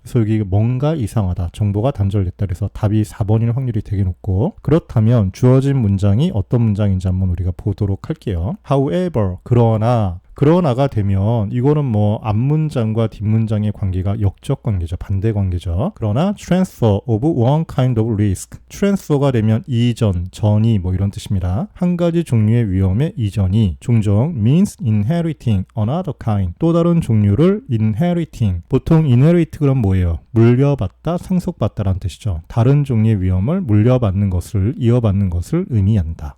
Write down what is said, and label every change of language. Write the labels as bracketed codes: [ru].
[ko] 그래서 여기 뭔가 이상하다. 정보가 단절됐다. 그래서 답이 4번일 확률이 되게 높고 그렇다면 주어진 문장이 어떤 문장인지 한번 우리가 보도록 할게요. However, 그러나가 되면 이거는 뭐 앞문장과 뒷문장의 관계가 역적 관계죠. 반대 관계죠. 그러나 [en] transfer of one kind of risk. [ko] transfer가 되면 이전, 전이 뭐 이런 뜻입니다. 한 가지 종류의 위험의 이전이 종종 [en] means inheriting another kind. [ko] 또 다른 종류를 inheriting. 보통 inherit 그럼 뭐예요? 물려받다, 상속받다라는 뜻이죠. 다른 종류의 위험을 물려받는 것을, 이어받는 것을 의미한다.